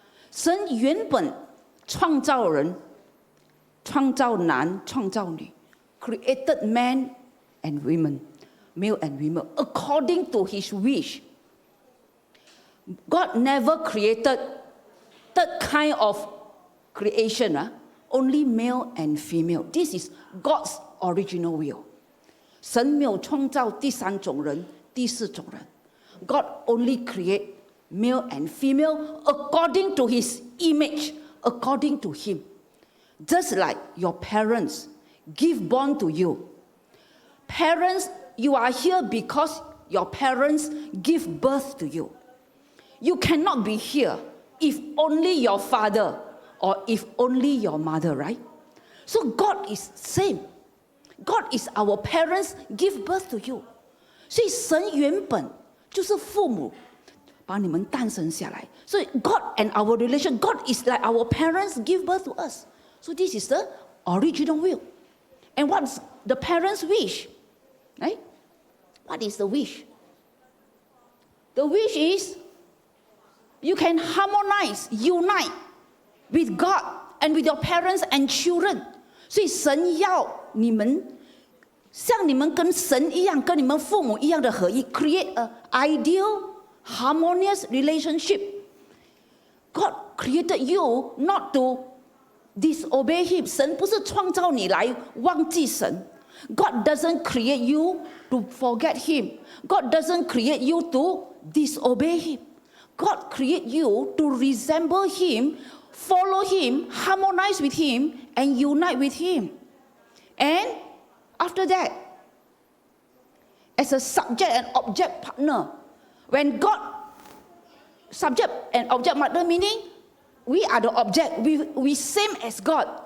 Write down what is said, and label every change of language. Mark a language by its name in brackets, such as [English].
[Chinese] 神原本创造人，创造男，创造女 [English] created man and women, male and female, according to His wish. God never created that kind of creation, only male and female. This is God's original will. [Chinese] 神没有创造第三种人，第四种人。 [English] God only create male and female according to His image, according to Him. Just like your parents give born to you. Parents, you are here because your parents give birth to you. You cannot be here if only your father or if only your mother, right? So God is same. God is our parents give birth to you. [Chinese] 所以神原本就是父母把你们诞生下来。 [English] So God and our relation, God is like our parents give birth to us. So this is the original will. And what's the parents' wish? Right? What is the wish? The wish is you can harmonize, unite with God and with your parents and children. [Chinese] 所以神要你们像你们跟神一样，跟你们父母一样的合一 ， [English] create an ideal, harmonious relationship. God created you not to disobey Him. [Chinese] 神不是创造你来忘记神。 [English] God doesn't create you to forget Him. God doesn't create you to disobey Him. God create you to resemble Him, follow Him, harmonize with Him, and unite with Him. And after that, as a subject and object partner, when God, subject and object partner meaning, we are the object, we same as God.